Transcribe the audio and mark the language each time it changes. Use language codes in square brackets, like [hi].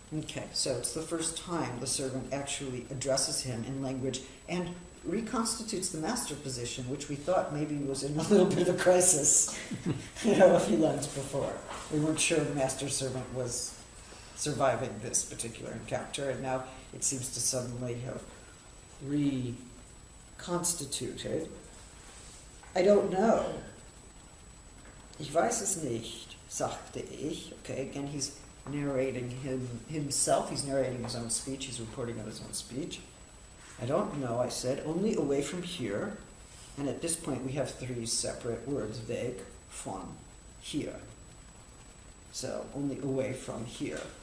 [en] Okay, so it's the first time the servant actually addresses him in language and reconstitutes the master position, which we thought maybe was in a little bit of a crisis, a few lines before. We weren't sure the master-servant was surviving this particular encounter, and now it seems to suddenly have reconstituted. I don't know. [de] Ich weiß es nicht, sagte ich. [en] Okay, again, he's narrating himself. He's narrating his own speech. He's reporting on his own speech. I don't know, I said, only away from here. And at this point we have three separate words, weg, von, here. So, only away from here.